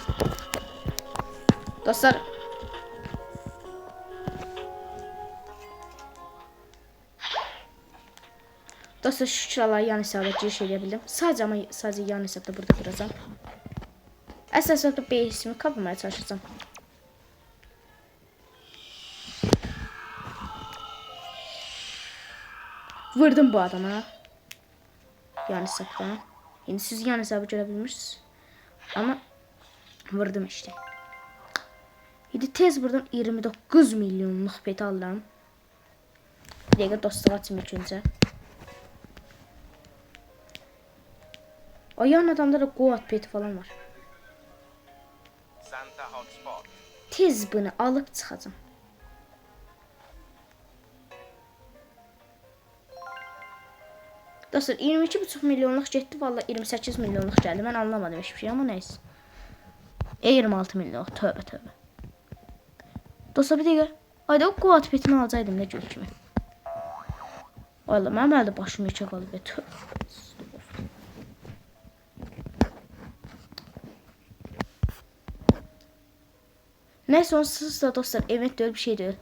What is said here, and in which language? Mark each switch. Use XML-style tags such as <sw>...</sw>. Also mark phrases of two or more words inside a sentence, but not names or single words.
<az>Dostlar, dostlar, şükür Allah'a yan hesabda giriş edə bildim. Sadəcə yan hesabda burada duracağım. Əsas hesabda base'imi</az> <tr>kapamaya çalışacağım.</tr> <az>Vurdum bu adama. Yan hesabda.</az> <tr>Yani siz yan hesabı görebilmişsiniz. Ama vurdum işte. Şimdi tez buradan 29 milyonluk pet aldım. Bir dakika dostluq açayım ilk önce. O yan adamda da Goat pet falan var.</tr> <az>Tez bunu alıp çıxacağım. Dostlar, 22,5 milyonluq getdi, valla 28 milyonluq gəldi. Mən anlamadım hiçbir şey, ama neyse. 26 milyonluq, tövbe. Dostlar, bir dəqiqə. Hayda, o Goat petini alacaqdım, nə gör kimi. Valla, mənim əldə başım yekə qalıb, tövbe. Neyse, onsuz da dostlar, event deyil, bir şey deyil.</az>